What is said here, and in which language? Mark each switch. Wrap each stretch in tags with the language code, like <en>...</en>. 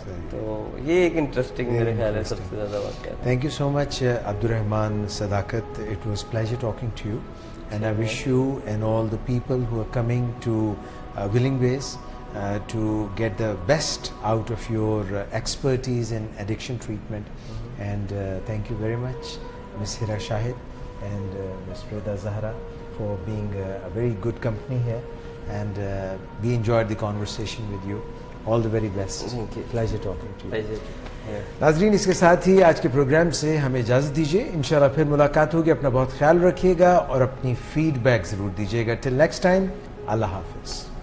<ur>تو یہ ایک انٹرسٹنگ میرے خیال ہے سب سے زیادہ واقعہ.</ur> <en>Thank you so much Abdulrahman Sadaqat. It was pleasure talking to you and I wish you and all the people who are coming to Willing Ways to get the best out of your expertise in addiction treatment. And thank you very much Ms. Hira Shahid and Ms. Reda Zahra for being a very good company here, and we enjoyed the conversation with you. All the very best. Thank you. Pleasure talking to you. Pleasure.</en> <ur>ناظرین اس کے ساتھ ہی آج کے programme سے ہمیں اجازت دیجیے. انشاءاللہ پھر ملاقات ہوگی. اپنا بہت خیال رکھیے گا اور اپنی فیڈ بیک ضرور دیجیے گا.</ur> <en>till next time,</en> <ur>اللہ حافظ.</ur>